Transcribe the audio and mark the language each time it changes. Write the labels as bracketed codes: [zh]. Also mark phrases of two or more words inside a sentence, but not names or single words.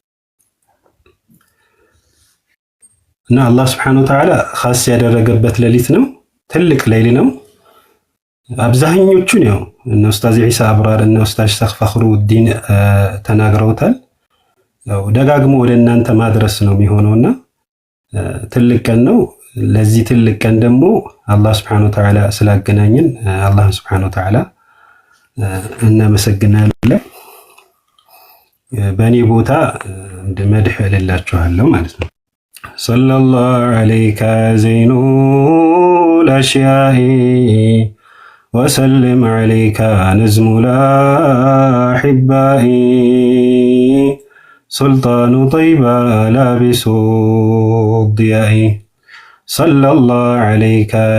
[am] እና አላህ [ar] سبحانه وتعالى [am] ኻስ ያደረገበት ሌሊት ነው፣ ትልቅ ሌሊት ነው። አብዛኞቹን ያው እነ ኡስታዝ ዒሳ አብራር እነ ኡስታዝ ሸኽ ፈኽሩዲን ተናግረውታል። ያው ደጋግሞ ወደ እናንተ ማድረስ ነው የሚሆነውና ትልቅ ቀን ነው። ለዚህ ትልቅ ቀን ደግሞ አላህ [ar] سبحانه وتعالى [am] ስላገናኘን አላህ [ar] سبحانه وتعالى [am] እናመሰግናለን። በእኔ ቦታ መድህ እልላችኋለሁ ማለት ነው። [ar] صلى الله عليك زين الأشياء وسلم عليك نظم الأحباء سلطان طيبة لابس ضياء صلى الله عليك